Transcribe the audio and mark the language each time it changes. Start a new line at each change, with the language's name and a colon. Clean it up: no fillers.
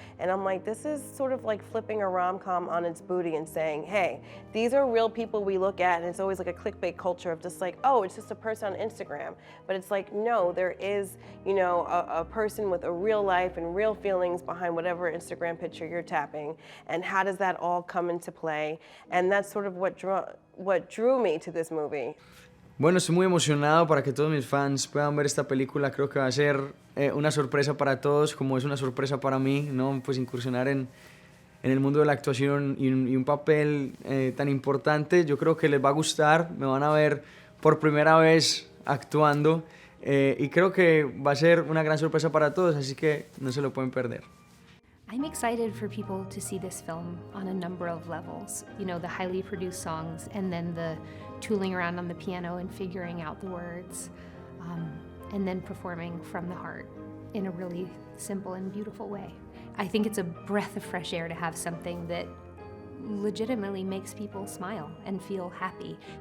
English: And I'm like, this is sort of like flipping a rom-com on its booty and saying, hey, these are real people we look at, and it's always like a clickbait culture of just like, oh, it's just a person on Instagram. But it's like, no, there is, you know, a person with a real life and real feelings behind whatever Instagram picture you're tapping. And how does that all come into play? And that's sort of what drew me to this movie.
Spanish: Bueno, estoy muy emocionado para que todos mis fans puedan ver esta película. Creo que va a ser una sorpresa para todos, como es una sorpresa para mí, ¿no? Pues incursionar en el mundo de la actuación y un papel tan importante. Yo creo que les va a gustar, me van a ver por primera vez actuando y creo que va a ser una gran sorpresa para todos, así que no se lo pueden perder.
English: I'm excited for people to see this film on a number of levels. You know, the highly produced songs and then the tooling around on the piano and figuring out the words, and then performing from the heart in a really simple and beautiful way. I think it's a breath of fresh air to have something that legitimately makes people smile and feel happy.